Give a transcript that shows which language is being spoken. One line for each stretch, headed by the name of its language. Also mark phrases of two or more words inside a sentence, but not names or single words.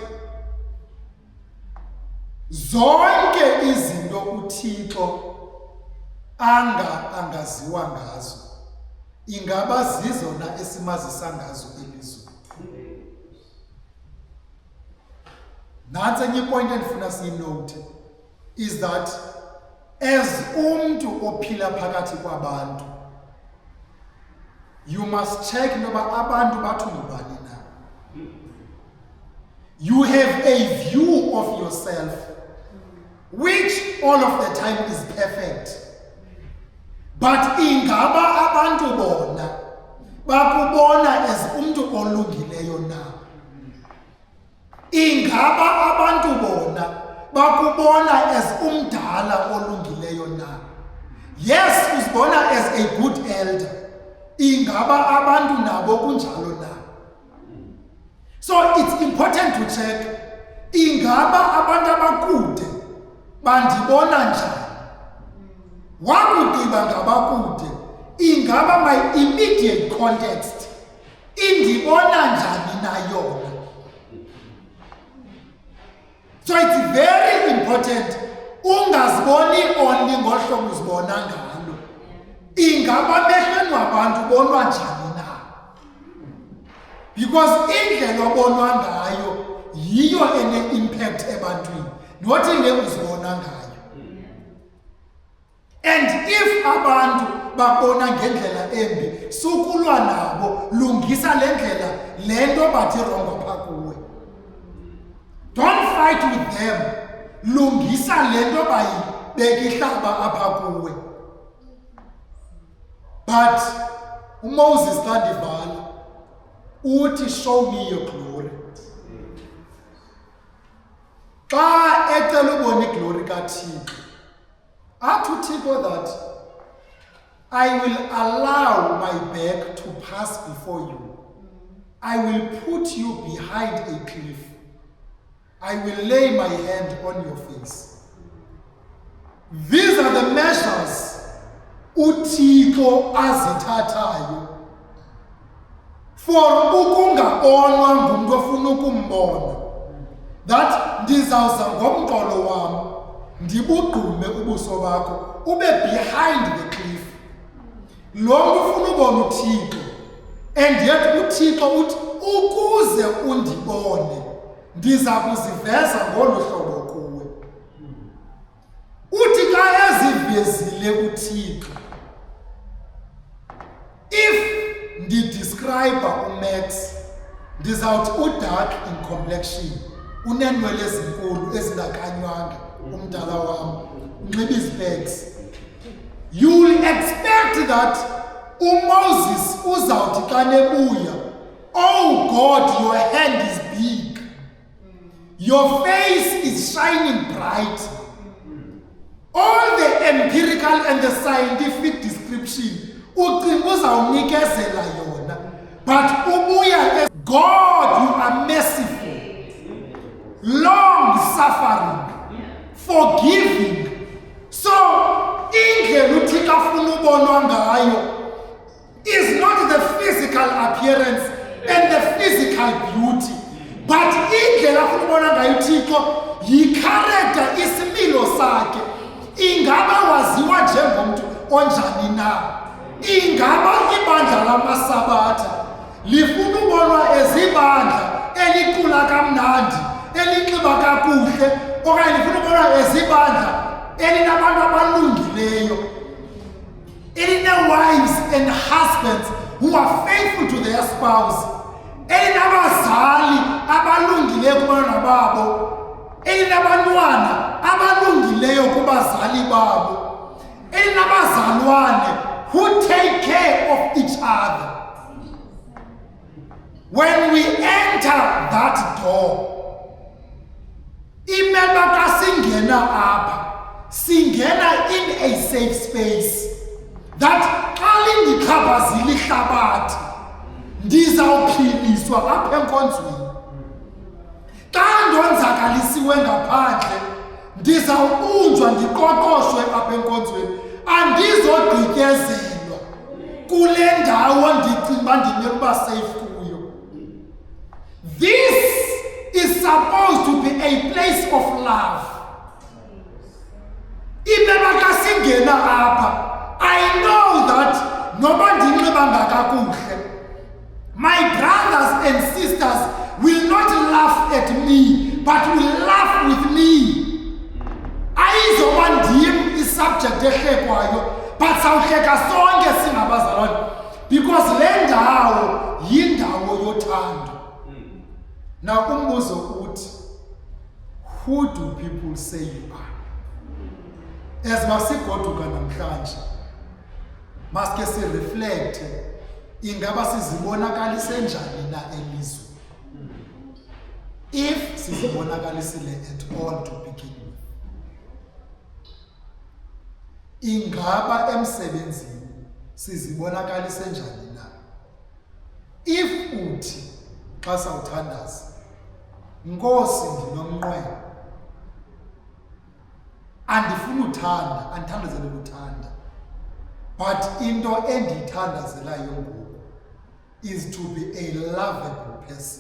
Xhosa: Zonke izinto uThixo angaziwa ngazo, ingaba zizona esimazisa ngazo elizwe. Nantsi enye point endifuna siyinote
English: is that as
Xhosa: umntu ophila phakathi kwabantu,
English: you must check
Xhosa: noba abantu bathi ngubani na.
English: You have a view of yourself which all of the time is perfect.
Xhosa: But ingaba abantu bona bakubona as umntu olungileyo na? Ingaba abantu bona bakubona as umdala olungileyo na?
English: Yes, uzibona as a good elder.
Xhosa: Ingaba abantu nabo kunjalo na?
English: So it's important to check,
Xhosa: ingaba abantu abakude bandibona njani? Wakugqiba ngabakude, ingaba
English: my immediate context
Xhosa: indibona njani na yona?
English: So it's very important ungaziboni only
Xhosa: ngohlobo uzibona ngalo. Ingaba mehlweni wabantu bonwa njani na? Because indlela obonwa ngayo yiyo ene impact ebantwini, not indlela uzibona ngayo.
English: And if
Xhosa: abantu babona ngendlela embi, sukulwa nabo, lungisa le ndlela lento bathi rongo pha kuwe.
English: Don't fight with them.
Xhosa: lungisa lento bayibeka ihlaba apha kuwe.
English: But
Xhosa: uMoses kandivala uthi
English: show me your glory.
Xhosa: Xa ecela ubona iglory kaThixo, athi uThixo
English: that I will allow my back to pass before you. I will put you behind a cliff. I will lay my hand on your face. These are the measures
Xhosa: uThixo azithathayo
English: for
Xhosa: ukungabonwa ngumuntu ofuna ukumbona. That ndizawuza ngomqolo wam ndibugqume ubuso bakho ube
English: behind the cliff.
Xhosa: Lo mntu ufuna ubona uThixo,
English: and yet
Xhosa: uThixo uthi ukuze undibone ndiza kuziveza ngolu hlobo kuwe. Uthi xa ezivezile uThixo, if ndidescribe uMax ndizawuthi udark
English: in complexion,
Xhosa: uneenwele ezinkulu ezingakanywanga, umdala wam, unxiba izpecs.
English: You will expect that
Xhosa: uMoses uzawuthi xa nebuya,
English: oh God, your hand is big, your face is shining bright. All the empirical and the scientific description
Xhosa: ucinga uzawunikezela yona,
English: but ubuya God, you are merciful, long suffering, forgiving. So
Xhosa: indlela uThixo afuna ubonwa ngayo
English: is not the physical appearance and the physical beauty, but
Xhosa: indlela afuna ubonwa ngayo uThixo yicharacter, isimilo sakhe. Ingaba waziwa njengomntu onjani na? Ingaba ibandla lamasabatha lifuna ubonwa ezibandla elicula kamnandi, elinxiba kakuhle, okanye lifuna ubonwa ezibandla elinabantu abalungileyo,
English: eline-wives and husbands who are faithful to their spouse,
Xhosa: elinabazali abalungileyo kubantwana babo, elinabantwana abalungileyo kubazali babo, elinabazalwane
English: who take care of each other. When we enter that door,
Xhosa: imeba xa singena apha, singena
English: in a safe space that
Xhosa: xa lindixhaphazile ihlabathi ndizawuphiliswa apha enkonzweni. Xa ndonzakalisiwe ngaphandle ndizawubunjwa ndiqoqoshwe apha enkonzweni, andizogqityezelwa kule ndawo ndicinga uba ndimele uba safe kuyo.
English: This is supposed to be a place of love.
Xhosa: Imeba xa singena apha,
English: I know that
Xhosa: noba ndinxibanga kakuhle,
English: my brothers and sisters will not laugh at me, but will laugh with me.
Xhosa: Ayizoba ndim isubject ehlekwayo, but sawuhleka sonke singabazalwane, because le ndawo yindawo yothando. Now umbuzo uthi,
English: who do people say you are?
Xhosa: As masigoduka namhlanje, maske sireflecte, ingaba sizibonakalise njani na elizwe?
English: If sizibonakalisile at all to begin with.
Xhosa: Ingaba emsebenzini sizibonakalise njani na? If uthi xa sawuthandaza, Nkosi ndinomnqweno, andifuna uthanda, andithandazele ukuthanda, but into endiyithandazelayo ngoku
English: is to be a lovable person.